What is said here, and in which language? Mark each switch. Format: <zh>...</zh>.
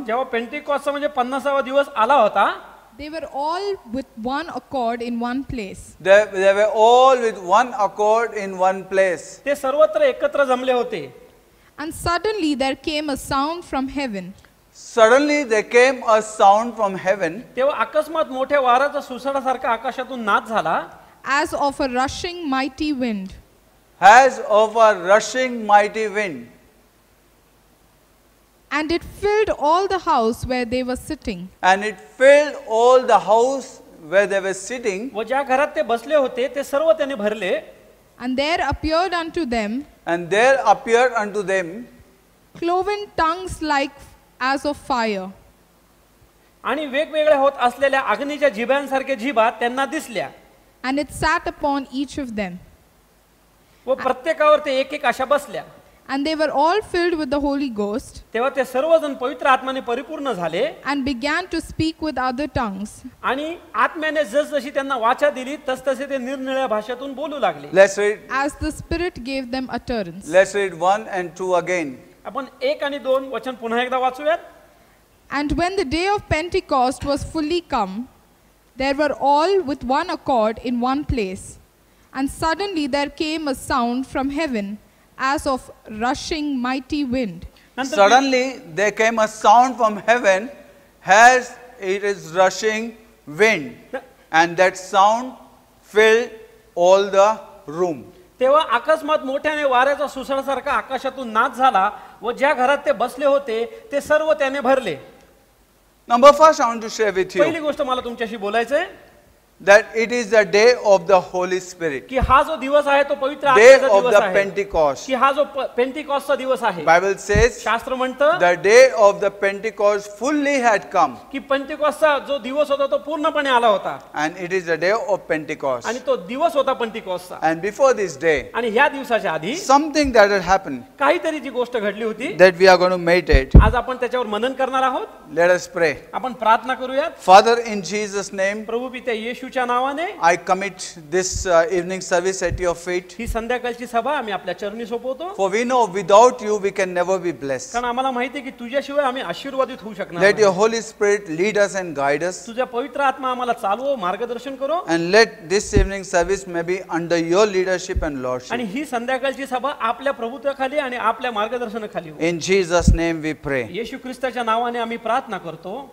<mr>जेव्हा पेंटिकॉस्टचा म्हणजे 50वा दिवस आला होता,</mr> <en>they were all with one accord in one place. they were all with one accord in one place.</en> <mr>ते सर्वत्र एकत्र जमले होते.</mr> <en>And suddenly there came a sound from heaven. Suddenly there came a sound from heaven,</en> <mr>तेव्हा अकस्मात मोठ्या वाराचा सुसाडासारखा आकाशातून नाद झाला.</mr> <en>As of a rushing mighty wind. as of a rushing mighty wind. And it filled all the house where they were sitting. And it filled all the house where they were sitting.</en> <mr>व ज्या घरात ते बसले होते ते सर्व त्याने भरले.</mr> <en>And there appeared unto them. And there appeared unto them cloven tongues like as of fire.</en> <mr>आणि वेगवेगळ्या होत असलेल्या अग्नीच्या जिभ्यांसारखे जिभा त्यांना दिसल्या.</mr> <en>And it sat upon each of them.</en> <mr>व प्रत्येकावर ते एक अशा बसल्या.</mr> <en>And they were all filled with the Holy Ghost.</en> <mr>तेव्हा ते सर्वजण पवित्र आत्म्याने परिपूर्ण झाले.</mr> <en>And began to speak with other tongues.</en> <mr>आणि आत्म्याने जशी त्यांना वाचा दिली तसतसे ते निरनिळ्या भाषेतून बोलू लागले.</mr> <en>Let's read. As the Spirit gave them utterance. Let's read 1 and 2 again.</en> <mr>आपण 1 आणि 2 वचन पुन्हा एकदा वाचूयात.</mr> <en>And when the day of Pentecost was fully come, there were all with one accord in one place. And suddenly there came a sound from heaven as of rushing mighty wind.</en> <mr>नंतर</mr> <en>Suddenly there came a sound from heaven as it is rushing wind, and that sound filled all the room.</en> <mr>तेव्हा अकस्मात मोठ्याने वाऱ्याचा सुसळसारखा आकाशातून नाद झाला व ज्या घरात ते बसले होते ते सर्व त्याने भरले.</mr> <en>Number first, I want to share with</en> <mr>पहिली</mr> <en>you</en> <mr>गोष्ट मला तुमच्याशी बोलायचंय</mr> <en>that it is the day of the Holy Spirit,</en> <mr>की हा जो दिवस आहे तो पवित्र</mr> <en>day</en> <mr>आत्म्याचा</mr> <en>of</en> <mr>दिवस</mr> <en>the</en> <mr>आहे,</mr> <en>Pentecost.</en> <mr>की हा जो पेंटिकॉस्टचा दिवस आहे.</mr> <en>Bible says</en> <mr>शास्त्र म्हणतं</mr> <en>the day of the Pentecost fully had come,</en> <mr>की पेंटिकॉस्टचा जो दिवस होता तो पूर्णपणे आला होता</mr> <en>and it is the day of Pentecost.</en> <mr>आणि तो दिवस होता पेंटिकॉस्टचा.</mr> <en>And before this day,</en> <mr>आणि ह्या दिवसाच्या आधी</mr> <en>something that had happened</en> <mr>काहीतरी जी गोष्ट घडली होती</mr> <en>that we are going to meditate.</en> <mr>आज आपण त्याच्यावर मनन करणार आहोत.</mr> <en>Let us pray.</en> <mr>आपण प्रार्थना करूयात.</mr> <en>Father, in Jesus' name,</en> <mr>प्रभू पित्या येशूच्या नावाने</mr> <en>I commit this evening service at your feet.</en> <mr>ही संध्याकाळची सभा आम्ही आपल्या चरणी सोपवतो.</mr> <en>For we know without you we can never be blessed.</en> <mr>कारण आम्हाला माहिती आहे की तुझ्याशिवाय आम्ही आशीर्वादित होऊ शकणार</mr> <en>Let your</en> <mr>नाही.</mr> <en>Holy Spirit lead us and guide us.</en> <mr>तुझ्या पवित्र आत्मा आम्हाला चालवो, मार्गदर्शन करो.</mr> <en>And let this evening service may be under your leadership and</en> <mr>आणि</mr> <en>lordship.</en> <mr>ही संध्याकाळची सभा आपल्या प्रभुत्वाखाली आणि आपल्या मार्गदर्शनाखाली हो.</mr> <en>In Jesus' name we pray.</en> <mr>येशू ख्रिस्ताच्या नावाने आम्ही प्रार्थना करतो.</mr>